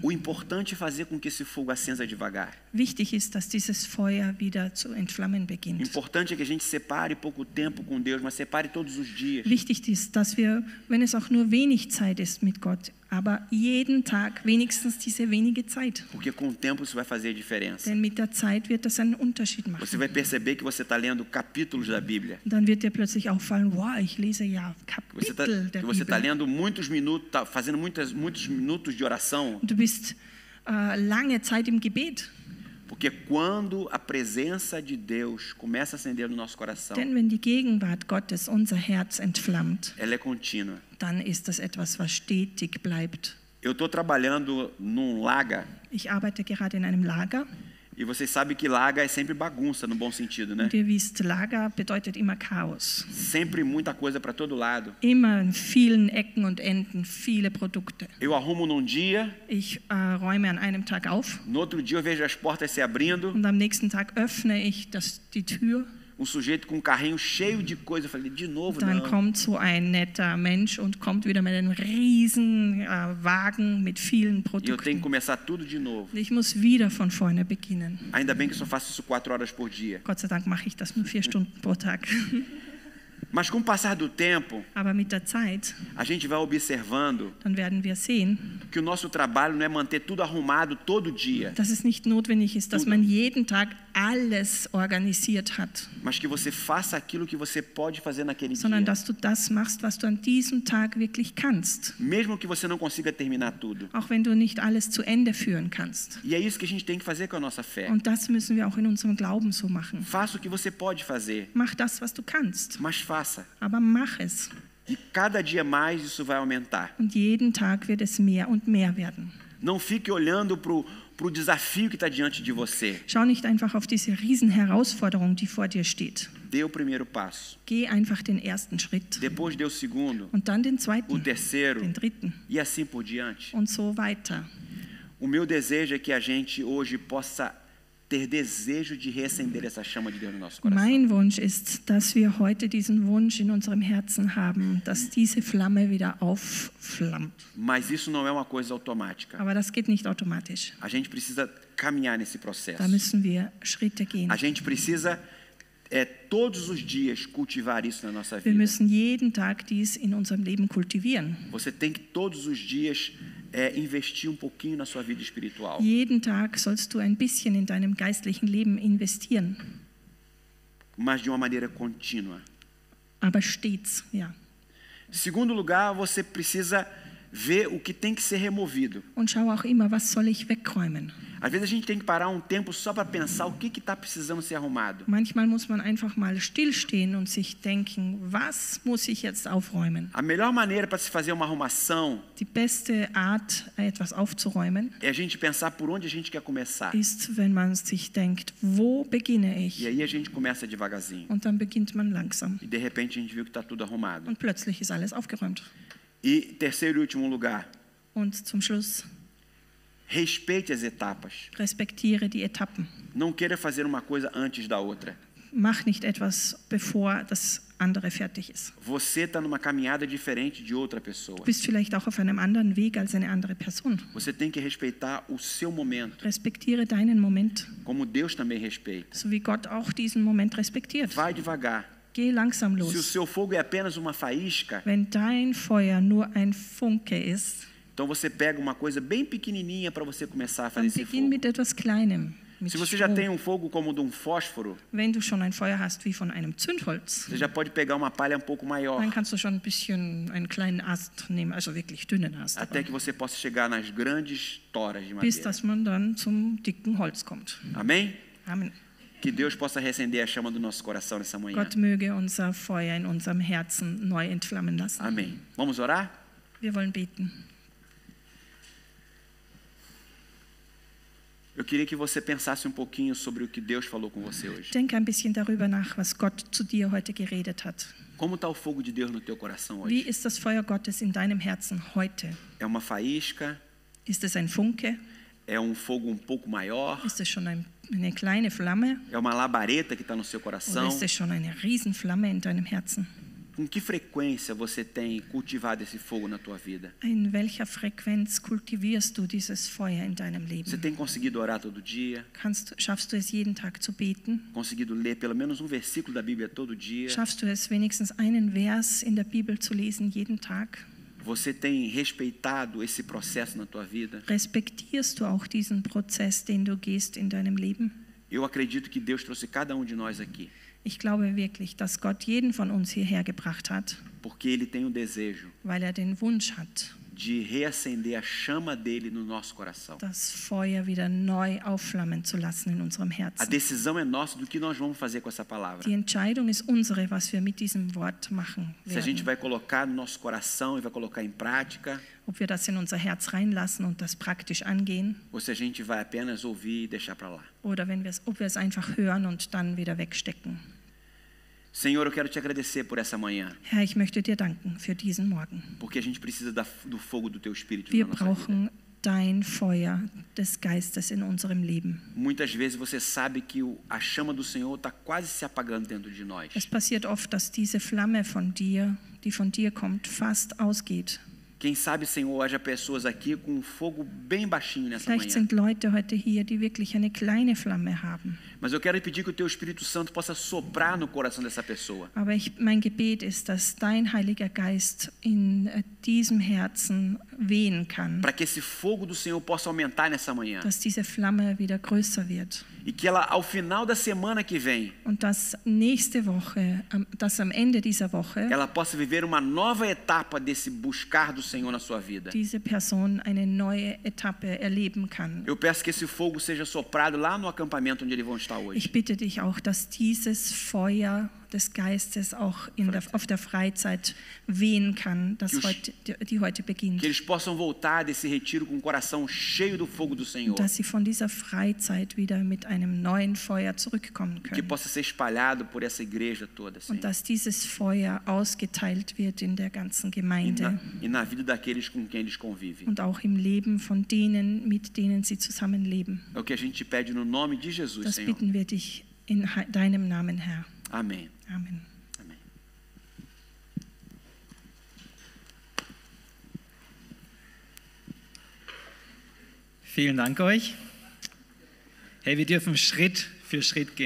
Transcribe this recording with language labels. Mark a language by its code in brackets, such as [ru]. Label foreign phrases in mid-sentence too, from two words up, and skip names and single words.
[pt] O importante é fazer com que esse fogo acenda devagar. [de] Wichtig ist, dass dieses Feuer wieder zu entflammen [pt] O [de] beginnt. [pt] importante é que a gente separe pouco tempo com Deus, mas separe todos os dias. [de] Wichtig ist, dass wir, wenn es auch nur wenig Zeit ist mit Gott, aber jeden Tag wenigstens diese wenige Zeit. [pt] Porque com o tempo isso vai fazer a diferença. [de] Denn mit der Zeit wird das einen Unterschied [pt] Você [de] machen. [pt] vai perceber que você está lendo capítulos da Bíblia. [de] Und dann wird dir plötzlich auffallen, wow, ich lese ja [pt] Você [de] Kapitel der [pt] está [de] Bibel. [pt] lendo muitos minutos, tá fazendo muitos minutos de oração. [de] Und du bist lange Zeit im Gebet. [pt] Porque quando a presença de Deus começa a acender no nosso coração, [de] Denn wenn die Gegenwart Gottes unser Herz entflammt, [pt] ela é contínua. [de] dann ist das etwas, was stetig bleibt. [pt] Eu estou trabalhando num laga, [de] Ich arbeite gerade in einem Lager. [pt] e vocês sabem que laga é sempre bagunça, no bom sentido, né? [de] Und ihr wisst, Lager bedeutet immer Chaos. [pt] Sempre muita coisa para todo lado. [de] Immer in vielen Ecken und Enden, viele Produkte. [pt] Eu arrumo num dia, [de] Ich räume an einem Tag auf [pt] no outro dia eu vejo as portas se abrindo, [de] und am nächsten Tag öffne ich die Tür. [pt] sujeito com um carrinho cheio de coisa. Eu falei, de novo [de] Dann [pt] não. [de] kommt so ein netter Mensch und kommt wieder mit einem riesen Wagen mit vielen [pt] E eu tenho que [de] Produkten. [pt] começar tudo de novo. [de] Ich muss wieder von vorne beginnen. [pt] Ainda bem que eu só faço isso 4 horas por dia. [de] Gott sei Dank mache ich das nur 4 Stunden pro Tag. [pt] Mas com o passar do tempo, [de] Aber mit der Zeit, [pt] a gente vai observando [de] dann werden wir sehen, [pt] que o nosso trabalho não é manter tudo arrumado todo dia, [de] dass es nicht notwendig ist, dass man jeden Tag alles organisiert hat, [pt] mas que você faça aquilo que você pode fazer naquele [de] sondern [pt] dia. [de] dass du das machst, was du an diesem Tag wirklich kannst, [pt] Mesmo que você não consiga terminar tudo. [de] auch wenn du nicht alles zu Ende führen kannst. [pt] E é isso que a gente tem que fazer com a nossa fé. [de] Und das müssen wir auch in unserem Glauben so machen. [pt] Faça o que você pode fazer, [de] Mach das, was du kannst, [pt] mas faça. [de] aber mach es. [pt] E cada dia mais isso vai aumentar. [de] Und jeden Tag wird es mehr und mehr werden. [pt] Não fique olhando para o desafio que está diante de você. [de] Schau nicht einfach auf diese riesen Herausforderung, die vor dir steht. [pt] Dê o primeiro passo. [de] Geh einfach den ersten Schritt [pt] Depois dê o segundo, [de] und dann den [pt] o [de] zweiten, [pt] terceiro [de] den dritten [pt] e assim por diante. [de] und so weiter. [pt] O meu desejo é que a gente hoje possa ter desejo de reacender essa chama de Deus no nosso coração. [de] Mein Wunsch ist, dass wir heute diesen Wunsch in unserem Herzen haben, dass diese Flamme wieder aufflammt. [pt] Mas isso não é uma coisa automática. [de] Aber das geht nicht automatisch. [pt] A gente precisa caminhar nesse processo. [de] Da müssen wir Schritte gehen. [pt] A gente precisa todos os dias cultivar isso na nossa [de] Wir [pt] vida. [de] müssen jeden Tag dies in unserem Leben kultivieren. [pt] Você tem que todos os dias investir um pouquinho na sua vida espiritual. [de] Jeden Tag sollst du ein bisschen in deinem geistlichen Leben investieren. [pt] Mas de uma maneira contínua. [de] Aber stets, ja. [pt] Segundo lugar, você precisa ver o que tem que ser removido. [de] Und schau auch immer, was soll ich wegräumen? [pt] Às vezes a gente tem que parar um tempo só para pensar o que está precisando ser arrumado. [de] Manchmal muss man einfach mal stillstehen und sich denken, was muss ich jetzt aufräumen? [pt] A melhor maneira para se fazer uma arrumação [de] Die beste Art, etwas aufzuräumen, [pt] é a gente pensar por onde a gente quer começar. [de] ist, wenn man sich denkt, wo beginne [pt] E [de] ich? [pt] aí a gente começa devagarzinho. [de] Und dann beginnt man langsam. [pt] E de repente a gente viu que está tudo arrumado. [de] Und plötzlich ist alles aufgeräumt. [pt] E terceiro e último lugar, [de] Und zum Schluss, [pt] respeite as etapas. [de] respektiere die Etappen. [pt] Não queira fazer uma coisa antes da outra. [de] Mach nicht etwas, bevor das andere fertig ist. [pt] Você está numa caminhada diferente de outra pessoa. [de] Du bist vielleicht auch auf einem anderen Weg als eine andere Person. [pt] Você tem que respeitar o seu momento, [de] Respektiere deinen Moment, [pt] como Deus também respeita. [de] so wie Gott auch diesen Moment respektiert. [pt] Vai devagar. [de] Geh langsam [pt] Se o [de] los. [pt] seu fogo é apenas uma faísca, [de] Wenn dein Feuer nur ein Funke ist, [pt] então você pega uma coisa bem pequenininha para você começar a fazer [de] dann [pt] esse [de] beginn [pt] fogo. [de] mit etwas Kleinem. Mit [pt] Se você já tem [de] Stroh. [pt] fogo como de fósforo, [de] Wenn du schon ein Feuer hast wie von einem Zündholz, [pt] você já pode pegar uma palha um pouco maior, [de] dann kannst du schon ein bisschen einen kleinen Ast nehmen, also wirklich dünnen Ast, [pt] até que você possa chegar nas grandes toras de [de] bis [pt] madeira. [de] dass man dann zum dicken Holz kommt. [pt] Amém? [de] Amen. [pt] Que Deus possa reacender a chama do nosso coração nessa manhã. [de] Gott möge unser Feuer in unserem Herzen neu entflammen lassen. [pt] Amém. Vamos orar? [de] Wir wollen beten. [pt] Eu queria que você pensasse um pouquinho sobre o que Deus falou com você hoje. [de] Denk ein bisschen darüber nach, was Gott zu dir heute geredet hat. [pt] Como está o fogo de Deus no teu coração [de] Wie [pt] hoje? [de] ist das Feuer Gottes in deinem Herzen heute? [pt] É uma faísca? [de] Ist es ein Funke? [pt] É um fogo um pouco maior? [de] Ist es schon eine kleine Flamme? [pt] É uma labareda que está no seu [de] Oder [pt] coração? [de] ist es schon eine Riesenflamme in deinem Herzen? [pt] Com que frequência você tem cultivado esse fogo na tua vida? [de] In welcher Frequenz kultivierst du dieses Feuer in deinem [pt] Você [de] Leben? [pt] tem conseguido orar todo dia? [de] Schaffst du es jeden Tag zu beten? [pt] Conseguido ler pelo menos um versículo da Bíblia todo dia? [de] Schaffst du es wenigstens einen Vers in der Bibel zu lesen jeden Tag? [pt] Você tem respeitado esse processo na tua vida? [de] Respektierst du auch diesen Prozess, den du gehst in deinem Leben? [pt] Eu acredito que Deus trouxe cada um de nós aqui, [de] Ich glaube wirklich, dass Gott jeden von uns hierher gebracht hat, [pt] porque Ele tem o desejo [de] weil er den Wunsch hat, [pt] de reacender a chama dele no nosso coração. [de] das Feuer wieder neu aufflammen zu lassen in unserem [pt] A [de] Herzen. [pt] decisão é nossa do que nós vamos fazer com essa palavra. [de] Die Entscheidung ist unsere, was wir mit diesem Wort machen [pt] Se a gente [de] werden. [pt] vai colocar no nosso coração e vai colocar em prática, [de] Ob wir das in unser Herz reinlassen und das praktisch angehen, [pt] ou se a gente vai apenas ouvir e deixar para lá. [de] oder ob wir es einfach hören und dann wieder wegstecken. [pt] Senhor, eu quero te agradecer por essa manhã, [de] Herr, ich möchte dir danken für diesen Morgen. [pt] porque a gente precisa do fogo do teu Espírito [de] Wir [pt] na nossa vida. [de] brauchen dein Feuer des Geistes in unserem Leben. [pt] Muitas vezes você sabe que a chama do Senhor está quase se apagando dentro de nós. [de] Es passiert oft, dass diese Flamme von dir, die von dir kommt, fast ausgeht. [pt] Quem sabe, Senhor, haja pessoas aqui com um fogo bem baixinho nessa [de] Vielleicht [pt] manhã. [de] sind Leute heute hier, die wirklich eine kleine Flamme haben. [pt] Mas eu quero pedir que o teu Espírito Santo possa soprar no coração dessa pessoa. [de] Aber mein Gebet ist, dass dein Heiliger Geist in diesem Herzen wehen kann, [pt] Para que esse fogo do Senhor possa aumentar nessa manhã. [de] dass diese Flamme wieder größer wird. [pt] E que ela, ao final da semana que vem, [de] Und dass nächste Woche, dass am Ende dieser Woche [pt] ela possa viver uma nova etapa desse buscar do Senhor na sua vida. [de] diese Person eine neue Etappe erleben kann. [pt] Eu peço que esse fogo seja soprado lá no acampamento onde eles vão estar hoje. [de] Ich bitte dich auch, dass dieses Feuer des Geistes auch auf der Freizeit wehen kann, die heute beginnt. [pt] Que eles possam voltar desse retiro com o coração cheio do fogo do Senhor. [de] Und dass sie von dieser Freizeit wieder mit einem neuen Feuer zurückkommen [pt] Que [de] können. [pt] possa ser espalhado por essa igreja toda, Senhor. [de] Und dass dieses Feuer ausgeteilt wird in der ganzen Gemeinde [pt] E na vida daqueles com quem eles convivem. [de] und auch im Leben von denen, mit denen sie zusammenleben. [pt] É o que a gente pede no nome de Jesus, [de] Das [pt] Senhor. [de] bitten wir dich in deinem Namen, Herr. [pt] Amém. [de] Amen. [pt] Amém. [de] Vielen Dank euch. Hey, wir dürfen Schritt für Schritt gehen.